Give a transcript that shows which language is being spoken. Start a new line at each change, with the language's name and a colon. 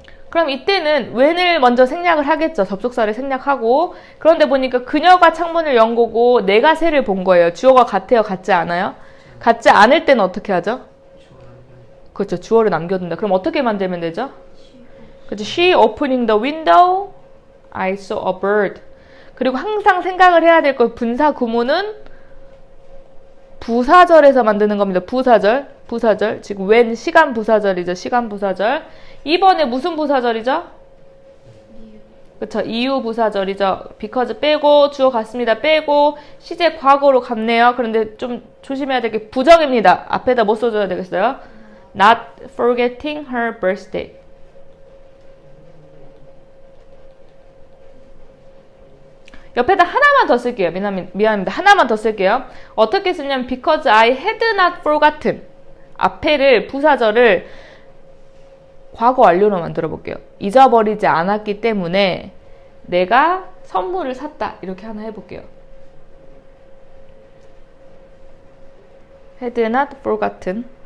Korean: 그럼 이때는 when을 먼저 생략을 하겠죠. 접속사를 생략하고. 그런데 보니까 그녀가 창문을 연 거고 내가 새를 본 거예요. 주어가 같아요? 같지 않아요? 같지 않을 때는 어떻게 하죠? 그렇죠. 주어를 남겨둔다. 그럼 어떻게 만들면 되죠? 그렇죠.
English: She opening the window, I saw a bird.
Korean: 그리고 항상 생각을 해야 될 거 분사 구문은 부사절에서 만드는 겁니다. 부사절. 지금 when 시간 부사절이죠. 시간 부사절. 이번에 무슨 부사절이죠? 그쵸. 이유 부사절이죠. because 빼고 주어 같습니다. 빼고 시제 과거로 갔네요. 그런데 좀 조심해야 될 게 부정입니다. 앞에다 뭐 써줘야 되겠어요?
English: Not forgetting her birthday.
Korean: 옆에다 하나만 더 쓸게요. 미안합니다. 하나만 더 쓸게요. 어떻게 쓰냐면
English: because I had not forgotten.
Korean: 앞에를 부사절을 과거 완료로 만들어 볼게요. 잊어버리지 않았기 때문에 내가 선물을 샀다. 이렇게 하나 해볼게요.
English: had not forgotten.